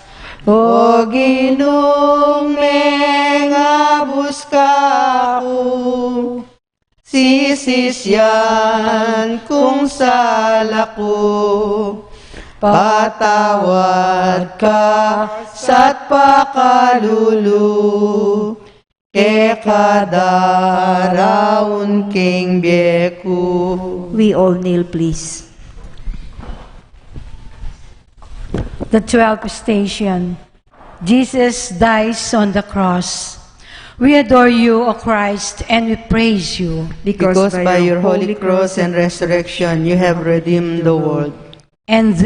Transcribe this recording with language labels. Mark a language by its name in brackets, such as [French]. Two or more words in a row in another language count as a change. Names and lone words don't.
[Pampanga] O Ginong mengabus ka ko, sisisyan kung sala ko, patawad ka sa't pakalulu, ke kadaraon king biyeko. [English] We all kneel, please. The 12th station. Jesus dies on the cross. We adore you, O Christ, and we praise you. Because by your holy cross and resurrection you have redeemed the world.